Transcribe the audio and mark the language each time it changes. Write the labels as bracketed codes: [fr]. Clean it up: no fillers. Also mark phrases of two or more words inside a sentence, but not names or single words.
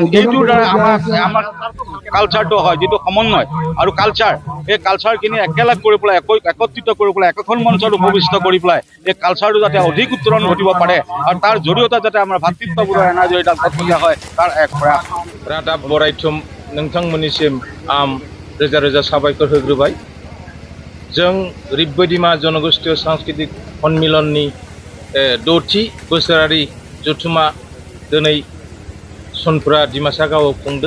[as] এইটোৰ দ্বাৰা আমাৰ কালচাৰটো হয়, যিটো সমন্বয় আৰু কালচাৰ, এই কালচাৰখিনি একেলগ কৰি পেলাই একত্ৰিত কৰি পেলাই একোখন মঞ্চত উপবিষ্ট কৰি পেলাই এই কালচাৰটো যাতে অধিক উত্তৰণ ঘটিব পাৰে, আৰু তাৰ জৰিয়তে যাতে আমাৰ ভাতৃত্ববোধৰ এনাজৰীডাল কটকটীয়া হয়, তাৰ এক প্ৰয়াস। [brx] रादाब बरायथुम नोंथांमोननिसिम आं रोजा रोजा साबायखर होग्रोबाय। जों ऋग्बदिमा जनगोष्ठी सांस्कृतिक सन्मिलननि 6थि बोसोरारि जथुमा दिनै सनपुरा डिमासा गावआव खुंदों।